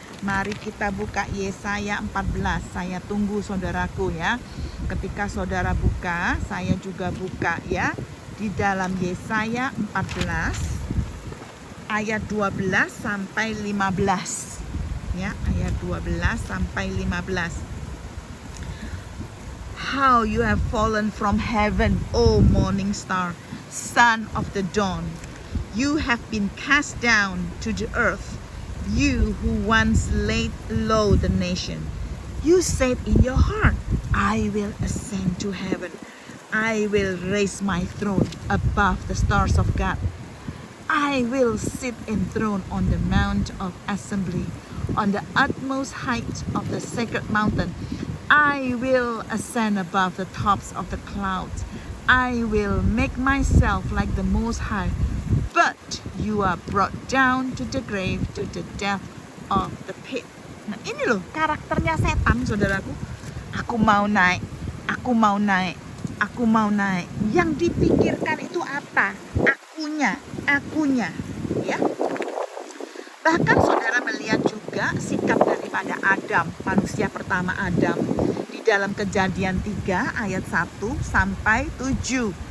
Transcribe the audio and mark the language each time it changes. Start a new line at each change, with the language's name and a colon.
Indonesian: Mari kita buka Yesaya 14. Saya tunggu saudaraku ya. Ketika saudara buka, saya juga buka ya. Di dalam Yesaya 14 ayat 12 sampai 15. Ya, ayat 12 sampai 15.
English: How you have fallen from heaven, O morning star, son of the dawn. You have been cast down to the earth, you who once laid low the nation. You said in your heart, I will ascend to heaven. I will raise my throne above the stars of God. I will sit enthroned on the mount of assembly, on the utmost height of the sacred mountain. I will ascend above the tops of the clouds. I will make myself like the Most High. But you are brought down to the grave, to the depth of the pit.
Indonesian: Nah, ini loh karakternya setan, saudaraku. Aku mau naik, aku mau naik, aku mau naik. Yang dipikirkan itu apa? Akunya, ya. Bahkan saudara melihat juga sikap daripada Adam, manusia pertama Adam, di dalam Kejadian 3 ayat 1 sampai 7.